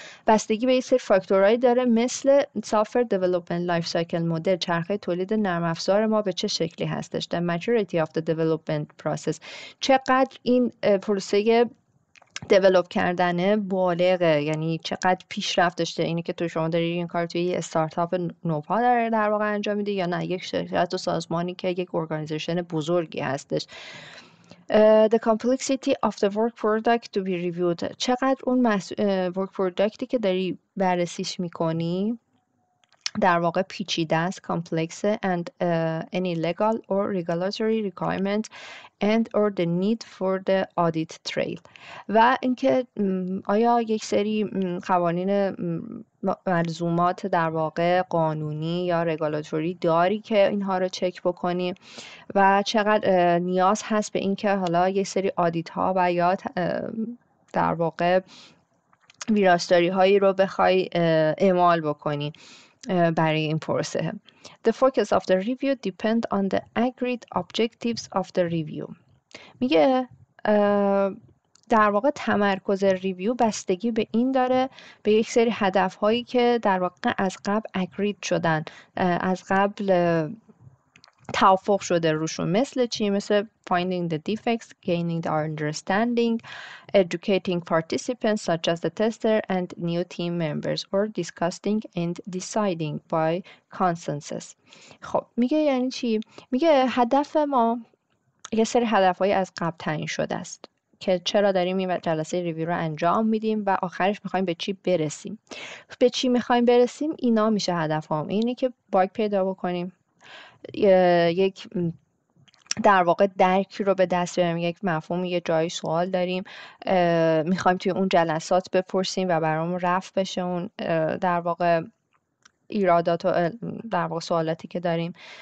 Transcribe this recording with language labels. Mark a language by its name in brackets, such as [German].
[Persian] بستگی به یه سری فاکتورهایی داره، مثل سافر دیولپمنت لایف سایکل مدل، چرخه تولید نرم افزار ما به چه شکلی هستش، [English] the maturity of the development process، [Persian] چقدر این پروسه دیولپ کردنه بالغه، یعنی چقدر پیشرفت داشته. اینه که تو شما داری این کار توی یه استارتاپ نوپا داره در واقع انجام میده یا نه یک شرکت و سازمانی که یک ارگانیزیشن بزرگی هستش. [English] The complexity of the work product to be reviewed، [Persian] چقدر اون work product'i که داری بررسیش میکنی در واقع پیچیده است، [English] complex and any legal or regulatory requirement and or the need for the audit trail. [Persian] و اینکه آیا یک سری قوانین ملزومات در واقع قانونی یا رگولاتوری داری که اینها رو چک بکنی و چقدر نیاز هست به اینکه حالا یک سری آدیت ها و یا در واقع ویراستاری هایی رو بخوای اعمال بکنی برای این پروسه. [English] The focus of the review depend on the agreed objectives of the review. [Persian] میگه در واقع تمرکز ریویو بستگی به این داره، به یک سری هدف هایی که در واقع از قبل agreed شدن، از قبل توافق شده روشون. مثل چی؟ مثل [English] finding the defects, gaining the understanding, educating participants such as the tester and new team members, or discussing and deciding by consensus. [Persian] خب میگه یعنی چی؟ میگه هدف ما یه سری هدف‌های از قبل تعیین شده است که چرا داریم این جلسه ریویو رو انجام میدیم و آخرش میخوایم به چی برسیم. به چی میخوایم برسیم؟ اینا میشه هدفام. اینه که باگ پیدا بکنیم، یک در واقع درکی رو به دست بیاریم، یک مفهوم، یه جایی سوال داریم میخوایم توی اون جلسات بپرسیم و برامون رفع بشه اون در واقع ایرادات و در واقع سوالاتی که داریم.